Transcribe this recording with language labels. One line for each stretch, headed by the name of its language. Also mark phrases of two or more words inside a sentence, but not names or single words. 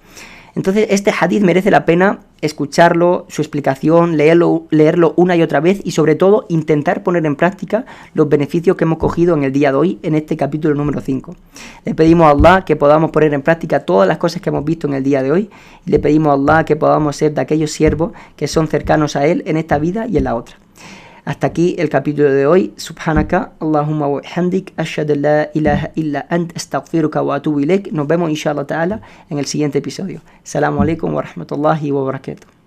Spanish: Entonces este hadith merece la pena escucharlo, su explicación, leerlo una y otra vez, y sobre todo intentar poner en práctica los beneficios que hemos cogido en el día de hoy, en este capítulo número 5. Le pedimos a Allah que podamos poner en práctica todas las cosas que hemos visto en el día de hoy, y le pedimos a Allah que podamos ser de aquellos siervos que son cercanos a Él en esta vida y en la otra. Hasta aquí el capítulo de hoy.
Arabic: سبحانك، اللهم وبحمدك، أشهد أن لا إله إلا أنت، أستغفرك وأتوب إليك.
Spanish: Nos vemos
Arabic: إن شاء الله تعالى
Spanish: en el siguiente episodio.
Arabic: السلام عليكم ورحمة الله وبركاته.